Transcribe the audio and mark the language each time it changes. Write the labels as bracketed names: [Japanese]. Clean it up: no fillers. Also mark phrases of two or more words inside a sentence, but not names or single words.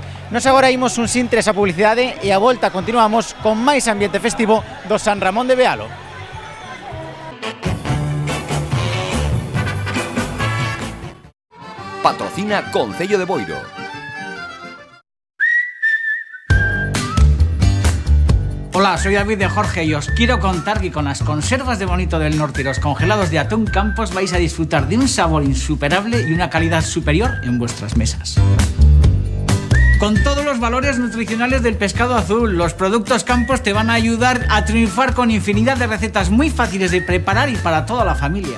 [Galician] Nos agora imos un sintre esa publicidade e a volta continuamos con máis ambiente festivo do San Ramón de Bealo. Patrocina Concello de Boiro. [Spanish] Hola, soy David de Jorge y os quiero contar que con las conservas de Bonito del Norte y los congelados de atún Campos vais a disfrutar de un sabor insuperable y una calidad superior en vuestras mesas. Con todos los valores nutricionales del pescado azul, los productos Campos te van a ayudar a triunfar con infinidad de recetas muy fáciles de preparar y para toda la familia.